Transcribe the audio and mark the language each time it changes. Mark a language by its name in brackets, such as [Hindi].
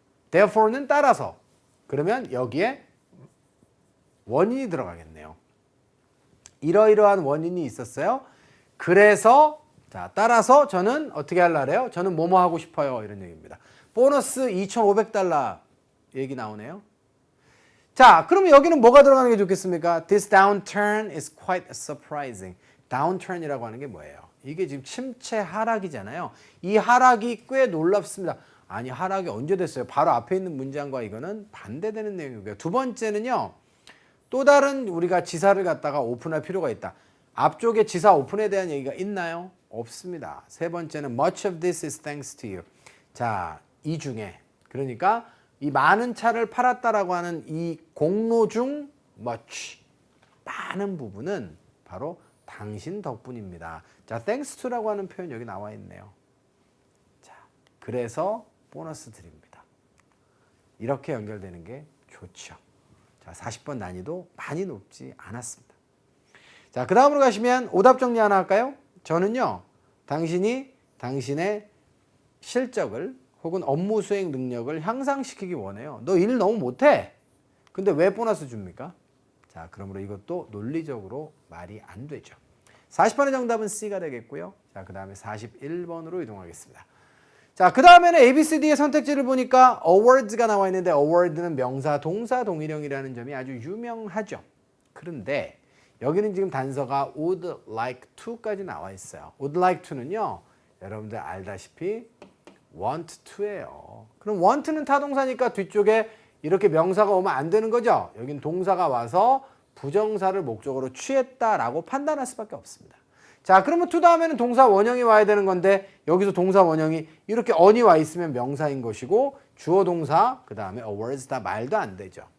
[Korean] Therefore는 따라서. 그러면 여기에 원인이 들어가겠네요. 이러이러한 원인이 있었어요. 그래서 자, 따라서 저는 어떻게 하려래요? 저는 뭐뭐 하고 싶어요. 이런 얘기입니다. 보너스 $2,500 얘기 나오네요. 자, 그러면 여기는 뭐가 들어가는 게 좋겠습니까? [English] This downturn is quite surprising. [Korean] downturn이라고 하는 게 뭐예요? 이게 지금 침체 하락이잖아요. 이 하락이 꽤 놀랍습니다. 아니, 하락이 언제 됐어요? 바로 앞에 있는 문장과 이거는 반대되는 내용이고요. 두 번째는요. 또 다른 우리가 지사를 갖다가 오픈할 필요가 있다. 앞쪽에 지사 오픈에 대한 얘기가 있나요? 없습니다. 세 번째는 [English] much of this is thanks to you. [Korean] 자, 이 중에 그러니까 이 많은 차를 팔았다라고 하는 이 공로 중 much 많은 부분은 바로 당신 덕분입니다. 자, thanks to라고 하는 표현 여기 나와 있네요. 자, 그래서 보너스 드립니다. 이렇게 연결되는 게 좋죠. 자, 40번 난이도 많이 높지 않았습니다. 자, 그 다음으로 가시면 오답 정리 하나 할까요? 저는요, 당신이 당신의 실적을 혹은 업무 수행 능력을 향상시키기 원해요. 너 일 너무 못해. 근데 왜 보너스 줍니까? 자, 그러므로 이것도 논리적으로 말이 안 되죠. 40번의 정답은 C가 되겠고요. 자, 그 다음에 41번으로 이동하겠습니다. 자, 그 다음에는 ABCD의 선택지를 보니까 awards가 나와 있는데 award는 명사, 동사, 동일형이라는 점이 아주 유명하죠. 그런데 여기는 지금 단서가 would like to까지 나와 있어요. would like to는요, 여러분들 알다시피 want to예요. 그럼 want는 타동사니까 뒤쪽에 이렇게 명사가 오면 안 되는 거죠. 여긴 동사가 와서 부정사를 목적으로 취했다라고 판단할 수밖에 없습니다. 자, 그러면 to 다음에는 동사 원형이 와야 되는 건데 여기서 동사 원형이 이렇게 on이 와 있으면 명사인 것이고 주어 동사 그 다음에 a words 다 말도 안 되죠.